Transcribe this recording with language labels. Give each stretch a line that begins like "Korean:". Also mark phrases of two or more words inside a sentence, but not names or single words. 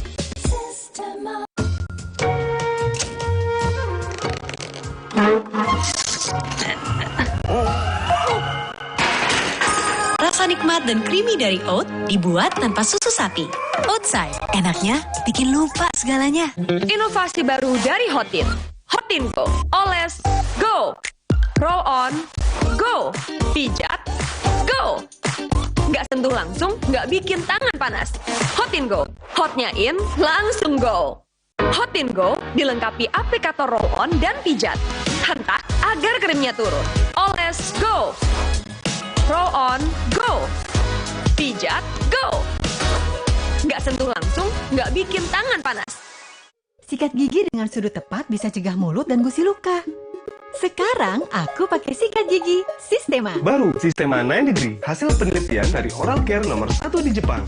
Indonesian: Rasa nikmat dan creamy dari oat dibuat tanpa susu sapi. Oatside, enaknya bikin lupa segalanya. Inovasi baru dari Hotin. Hotin Go. Oles, go.
English: Roll on, go.
Indonesian: Pijat, go. Nggak sentuh langsung, nggak bikin tangan panas. Hotin Go. Hotnya in, langsung go. Hotin Go dilengkapi aplikator
English: roll on
Indonesian: dan pijat. Hentak agar krimnya turun. Oles,
English: go. Roll on, go.
Indonesian: Pijat, go. Nggak sentuh langsung, nggak bikin tangan panas. Sikat gigi dengan sudut tepat bisa cegah mulut dan gusi luka. Sekarang aku pakai sikat gigi Sistema. Baru Sistema 9 Degree, hasil penelitian dari Oral Care nomor 1 di Jepang.